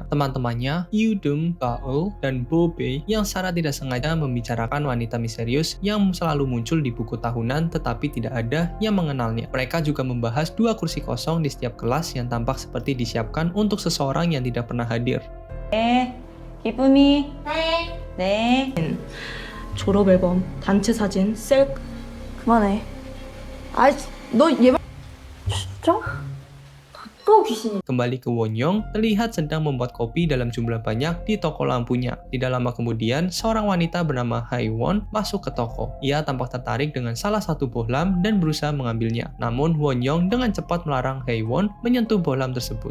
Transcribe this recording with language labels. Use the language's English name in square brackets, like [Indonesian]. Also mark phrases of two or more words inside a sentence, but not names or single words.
[Indonesian] Teman-temannya, Yoo-dum, Bao, dan Bo-bae yang secara tidak sengaja membicarakan wanita misterius yang selalu muncul di buku tahunan tetapi tidak ada yang mengenalnya. Mereka juga membahas 2 kursi kosong di setiap kelas yang tampak seperti disiapkan untuk seseorang yang tidak pernah hadir. [Korean] 기쁨이. 네. 졸업 앨범, 단체 사진, 셀카. 그만해. 아이, 너 얘 말. 진짜? 또 귀신이. [Indonesian] Kembali ke Won-young, terlihat sedang membuat kopi dalam jumlah banyak di toko lampunya. Tidak lama kemudian, seorang wanita bernama Hae-won masuk ke toko. Ia tampak tertarik dengan salah satu bohlam dan berusaha mengambilnya. Namun, Won-young dengan cepat melarang Hae-won menyentuh bohlam tersebut.